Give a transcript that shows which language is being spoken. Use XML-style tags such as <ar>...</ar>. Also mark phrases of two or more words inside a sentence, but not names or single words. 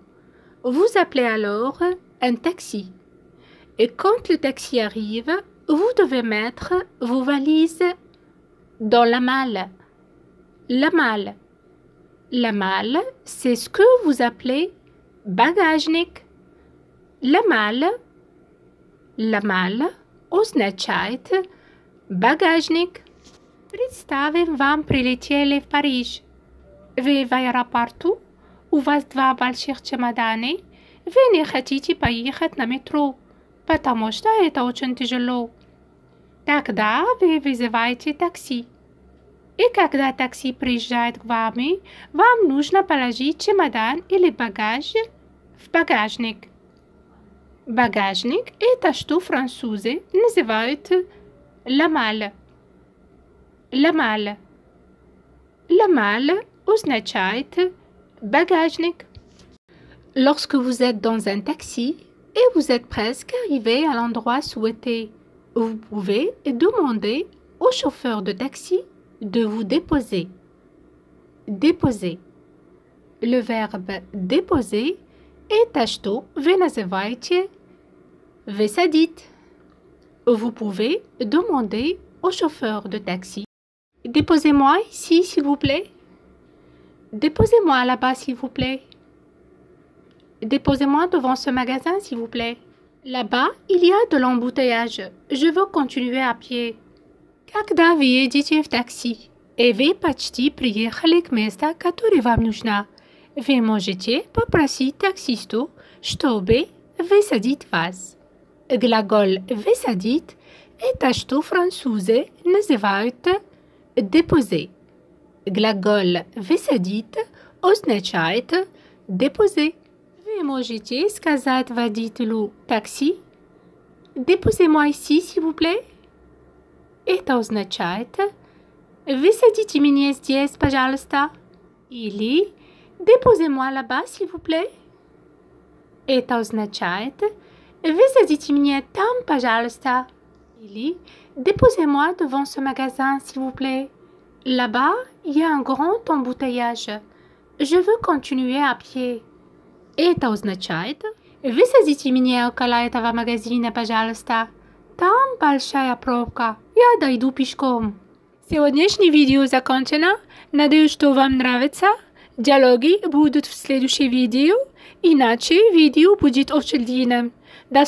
<fr>Vous appelez alors un taxi. Et quand le taxi arrive, vous devez mettre vos valises dans la malle. La malle. La malle, c'est ce que vous appelez багажник. La malle. La malle</fr> <ru>означает багажник. Представим, вам прилетели в Париж. Вы в аэропорту, у вас два больших чемодана, вы не хотите поехать на метро, потому что это очень тяжело. Тогда вы вызываете такси. И когда такси приезжает к вам, вам нужно положить чемодан или багаж в багажник. Багажник – это что французы называют</ru> <fr>la malle.</fr> <ru>La malle. La malle означает багажник.</ru> <fr>Lorsque vous êtes dans un taxi et vous êtes presque arrivé à l'endroit souhaité, vous pouvez demander au chauffeur de taxi de vous déposer. Déposer. Le verbe déposer</fr> <ru>это что вы называете высадить.</ru> <fr>Vous pouvez demander au chauffeur de taxi. Déposez-moi ici, s'il vous plaît. Déposez-moi là-bas, s'il vous plaît. Déposez-moi devant ce magasin, s'il vous plaît. Là-bas, il y a de l'embouteillage. Je veux continuer à pied.</fr> <ru>Когда вы едете в такси, и вы почти приехали к месту, которое вам нужно, вы можете попросить таксисту, чтобы высадить вас. Глагол «высадить» Это что французы называют «déposer». Глагол «высадить» означает «déposer». Вы можете сказать водителю такси</ru> <fr>«Déposez-moi ici, s'il vous plaît».</fr> <ru>Это означает «Высадите меня здесь, пожалуйста».</ru> <fr>Или «Déposez-moi là-bas, s'il vous plaît».</fr> <ru>Это означает «Высадите меня там, пожалуйста».</ru> <fr>Или «Déposez-moi devant ce magasin, s'il vous plaît». Là-bas, il y a un grand embouteillage. Je veux continuer à pied.</fr> <ru>Это означает «Высадите меня около этого магазина, пожалуйста. Там большая пробка. Я дойду пешком». Сегодняшнее видео закончено. Надеюсь, что вам нравится. Диалоги будут в следующем видео. Иначе видео будет очень длинным.</ru>